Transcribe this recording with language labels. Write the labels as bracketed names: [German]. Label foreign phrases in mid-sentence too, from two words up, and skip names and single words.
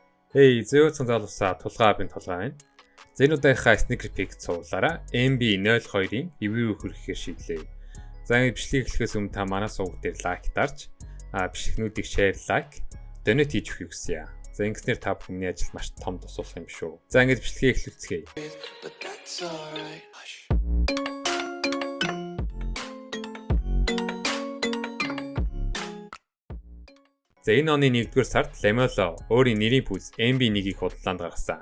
[Mongolian] Эй, зөөцөн залуусаа тулгаа бин толгой байна. За энэ удаагийн [English] sneaker pick [Mongolian] цуглаараа MB02-ийн review хүргэхээр шийдлээ. За ингэ бичлэг эхлэхээс өмнө та манай сувг дээр лайк дарж, бичлэгнүүдийг [English] share, like, donate [Mongolian] хийж өгөхийг хүсье. За ингэснээр та бүхний ажил маш том тусалах юм шүү. За ингэ бичлэгээ эхлүүлцгээе. За энэ оны 1-р сард Lamelo өөрийн нэрийн пүүз MB1-ийг худалдаанд гаргасан.